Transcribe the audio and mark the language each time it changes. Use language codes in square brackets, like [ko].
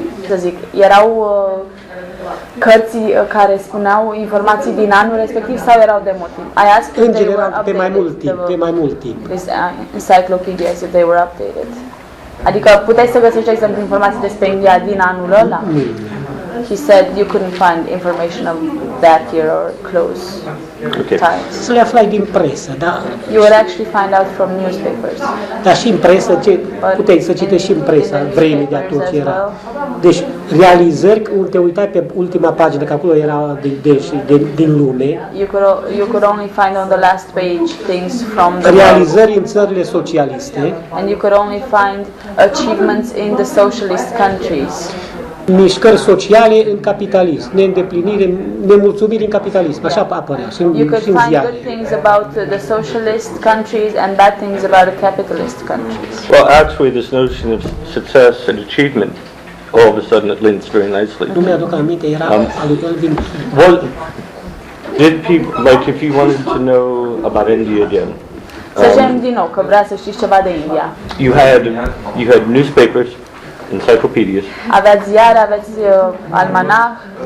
[ro] să zic, erau cărți care spuneau informații din anul respectiv sau erau de mult timp? În general, pe mai mult timp. [en] Encyclopedias, if they were updated. [ro] Adică puteai să găsești, de exemplu, informații despre India din anul ăla? [en] He said you couldn't find information of that year or close times. [ro] Să le aflai din presă, da? [en] You would actually find out from newspapers. [ro] Dar și în presă, puteai să citești și în presa, vremii de atunci era. Deci, realizări, te uitai pe ultima pagină, că acolo era din lume. [en] You could only find on the last page things from the [ro] realizări în țările socialiste. [en] And you could only find achievements in the socialist countries. [ro] Mișcări sociale în capitalism, neîndeplinire, nemulțumiri în capitalism, așa apărea și în ziare. [en] You could find good things about the socialist countries and bad things about the capitalist countries. Well, actually, this notion of success and achievement, all of a sudden, it links very nicely. [ro] Nu mi-aduc aminte, era alutul din... [en] Well, did people, like, if you wanted to know about India again, [ro] să zicem din nou că vrea să știți ceva de India. [en] You had newspapers, encyclopedias. [ro] Aveați ziare, aveți almanach.